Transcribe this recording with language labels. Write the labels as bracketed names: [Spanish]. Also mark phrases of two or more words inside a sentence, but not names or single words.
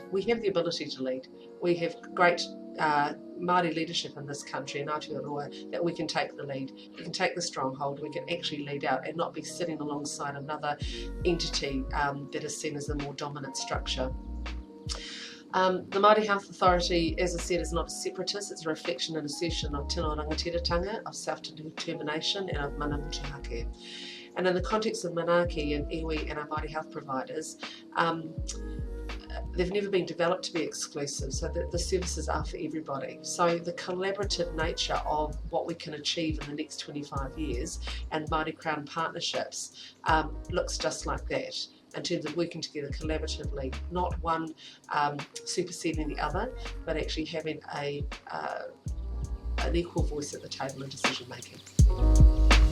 [English] We have the ability to lead. We have great Māori leadership in this country, in Aotearoa, that we can take the lead. We can take the stronghold, we can actually lead out and not be sitting alongside another entity that is seen as a more dominant structure. The Māori Health Authority, as I said, is not a separatist. It's a reflection and assertion of [Māori] tino rangatira, [English] of self-determination and of [Māori] mana motuhake. [English] And in the context of manaaki and iwi and our Māori health providers, they've never been developed to be exclusive, so that the services are for everybody. So the collaborative nature of what we can achieve in the next 25 years and Māori Crown partnerships looks just like that, in terms of working together collaboratively, not one superseding the other, but actually having an equal voice at the table in decision making.